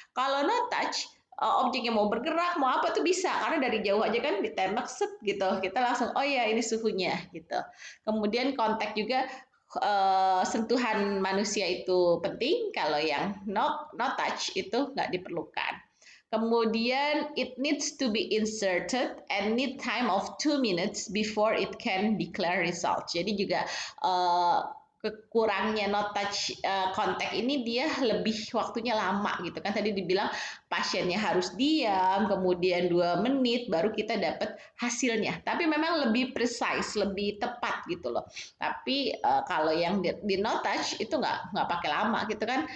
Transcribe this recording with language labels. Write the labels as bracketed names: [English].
[Indonesian] Kalau no touch, objeknya mau bergerak, mau apa tuh bisa karena dari jauh aja kan ditembak set gitu. Kita langsung oh ya ini suhunya gitu. Kemudian kontak juga sentuhan manusia itu penting, kalau yang no touch itu nggak diperlukan. Kemudian [English] it needs to be inserted and need time of 2 minutes before it can declare result. [Indonesian] Jadi juga kekurangnya no touch kontak ini dia lebih waktunya lama gitu kan. Tadi dibilang pasiennya harus diam, kemudian 2 menit baru kita dapat hasilnya. Tapi memang lebih precise, lebih tepat gitu loh. Tapi kalau yang di no touch itu nggak pakai lama gitu kan.